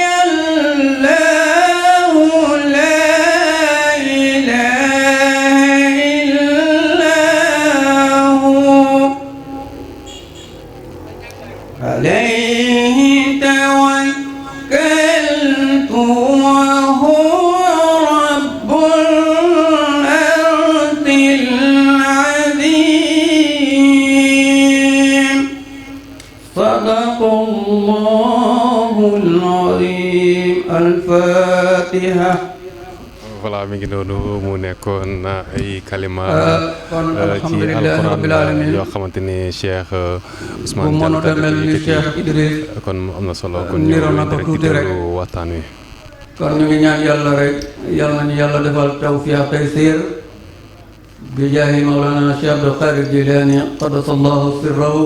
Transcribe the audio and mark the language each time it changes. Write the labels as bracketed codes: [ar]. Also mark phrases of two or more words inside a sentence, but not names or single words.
[ar] عليه توكلت وهو رب الأرض العظيم صدق الله العظيم الفاتحة. [wo] voilà mi ngi noonu mu nekkoon ay kalima ci alxuraan yoo xamante ni Cheikh Ousmane Diatta kon am na solo kon ñu rek di déglu waxtaan wi. kon ñu ngi ñaan yàlla rek yàlla nañu yàlla defal [ar] توفيق تيسير [wo] bi jaahi mawlana Cheikh Abdul Qadir Jilani [ar] قدس الله سره.